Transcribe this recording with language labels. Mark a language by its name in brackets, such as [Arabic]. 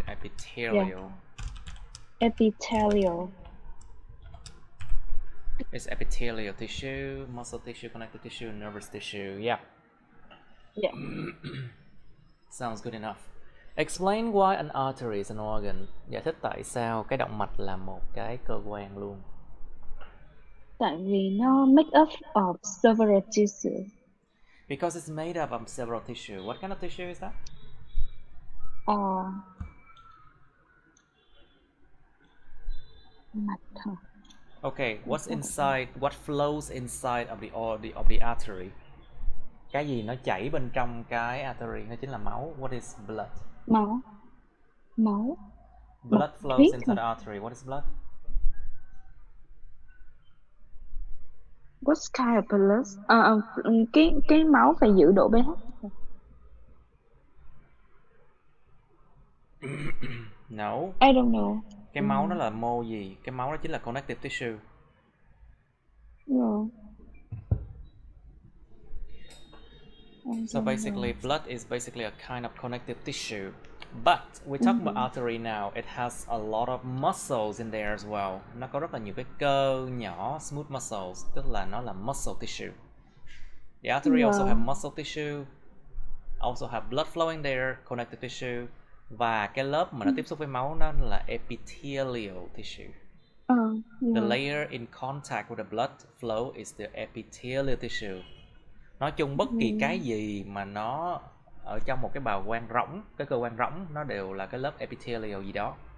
[English] Epithelial. Yeah. Epithelial. It's epithelial tissue, muscle tissue, connective tissue, nervous tissue. Yeah. Yeah. Sounds good enough. Explain why an artery is an organ. [Vietnamese] Giải thích tại sao cái động mạch là một cái cơ quan luôn. Tại vì nó [English] make up of several tissue. Because it's made up of several tissue. What kind of tissue is that? [Vietnamese] Mạch. [English] Okay, what's inside? What flows inside of the artery? [Vietnamese] Cái gì nó chảy bên trong cái artery? Nó chính là máu. [English] What is blood? [Vietnamese] Máu. [English] Blood flows inside the artery. What is blood? What kind of blood? [Vietnamese] Cái máu phải giữ độ pH. [English] No. I don't know. [Vietnamese] Cái máu đó là mô gì? Cái máu đó chính là connective tissue. Rồi. [English] So basically, blood is basically a kind of connective tissue. But we talk about artery now. It has a lot of muscles in there as well. [Vietnamese] Nó có rất là nhiều cái cơ nhỏ, smooth muscles, tức là nó là muscle tissue. [English] The artery also have muscle tissue, also have blood flowing there, connective tissue. [Vietnamese] Và cái lớp mà nó tiếp xúc với máu nó là epithelial tissue. [English] The layer in contact with the blood flow is the epithelial tissue. [Vietnamese] Nói chung bất kỳ cái gì mà nó ở trong một cái bào quang rỗng, cái cơ quan rỗng, nó đều là cái lớp epithelial gì đó.